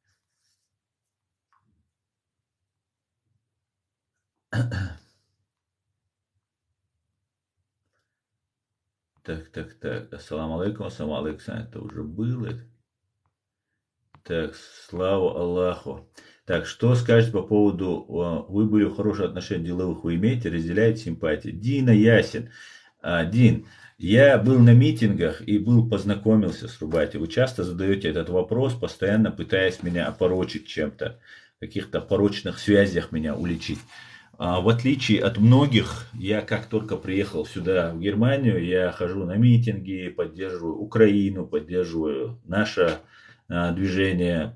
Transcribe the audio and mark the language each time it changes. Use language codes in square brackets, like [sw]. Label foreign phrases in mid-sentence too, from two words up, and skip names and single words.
[ru] Так. [ar] السلام عليكم, [ru] это уже было. Так, слава Аллаху. Так, что скажете по поводу, вы были в хороших отношениях деловых, вы имеете, разделяете симпатии? Дина Ясин. Дин, я был на митингах и познакомился с Рубати. Вы часто задаете этот вопрос, постоянно пытаясь меня опорочить чем-то, каких-то порочных связях меня уличить. В отличие от многих, я как только приехал сюда, в Германию, я хожу на митинги, поддерживаю Украину, поддерживаю наше движение.